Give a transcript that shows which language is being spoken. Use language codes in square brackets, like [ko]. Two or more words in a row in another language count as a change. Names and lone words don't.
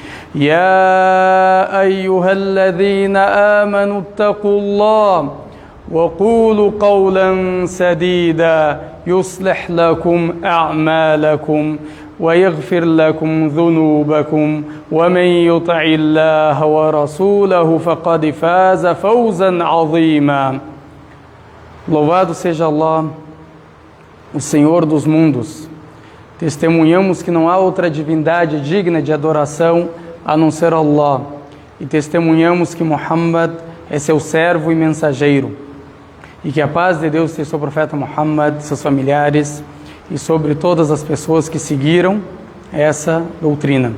[ar] يا أيها الذين آمنوا اتقوا الله وقولوا قولا سديدا يصلح لكم أعمالكم ويغفر لكم ذنوبكم ومن يطع الله ورسوله فقد فاز فوزا عظيما. [pt] Louvado seja Allah, o Senhor dos mundos. Testemunhamos que não há outra divindade digna de adoração a não ser Allah, e testemunhamos que Muhammad é seu servo e mensageiro, e que a paz de Deus esteja sobre o profeta Muhammad, seus familiares e sobre todas as pessoas que seguiram essa doutrina.